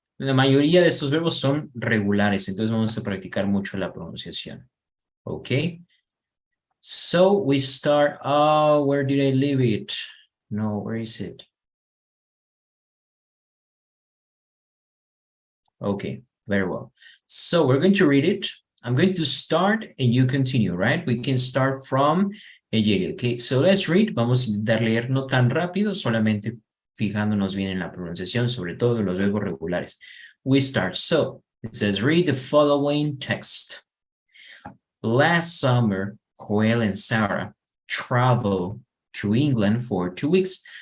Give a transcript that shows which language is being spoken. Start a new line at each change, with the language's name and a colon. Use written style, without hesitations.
Spanish: La mayoría de estos verbos son regulares, entonces vamos a practicar mucho la pronunciación.
English: Okay. So we start, where did I leave it? No, where is it? Okay, very well. So we're going to read it. I'm going to start and you continue, right? We can start from Eyeli, okay? So let's read.
Spanish: Vamos a intentar leer no tan rápido, solamente fijándonos bien en la pronunciación, sobre todo los verbos regulares.
English: We start. So it says, read the following text. Last summer, Joel and Sarah traveled to England for 2 weeks.